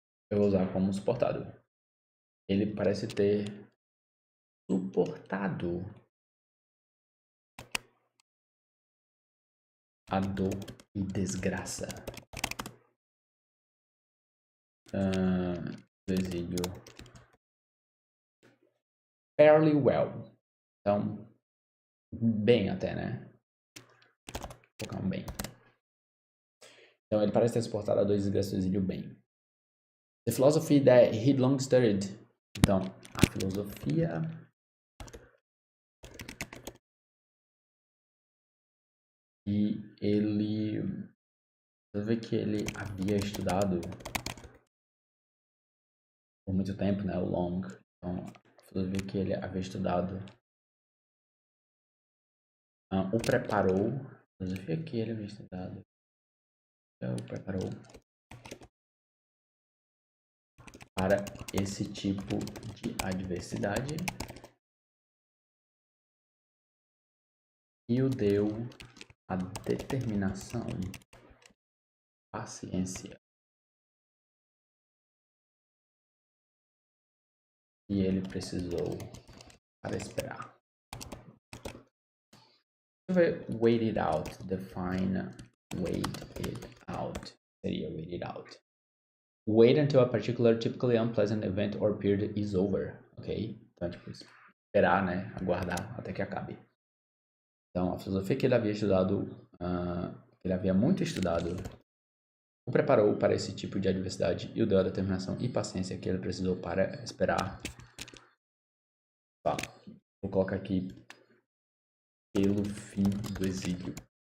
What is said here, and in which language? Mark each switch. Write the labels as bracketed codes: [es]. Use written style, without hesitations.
[pt] Eu vou usar como suportado. Ele parece ter suportado a dor e desgraça do exílio [en] fairly well. [pt] Então, bem até, né? Vou colocar um bem. Então, ele parece ter suportado a dor e desgraça do exílio bem. [en] The philosophy that he'd long studied. [pt] Então, a filosofia e ele... Você vê que ele havia estudado por muito tempo, né? O long. Então, você vê que ele havia estudado. O preparou. A filosofia que ele havia estudado. O preparou para esse tipo de adversidade e o deu a determinação, paciência que ele precisou para esperar. [en] Wait it out, define wait it out. [pt] Seria [en] wait it out. Wait until a particular typically unpleasant event or period is over, ok? [pt] Então, tipo, esperar, né? Aguardar até que acabe. Então, a filosofia que ele havia estudado, que ele havia muito estudado, o preparou para esse tipo de adversidade e o deu a determinação e paciência que ele precisou para esperar. Tá. Vou colocar aqui pelo fim do exílio.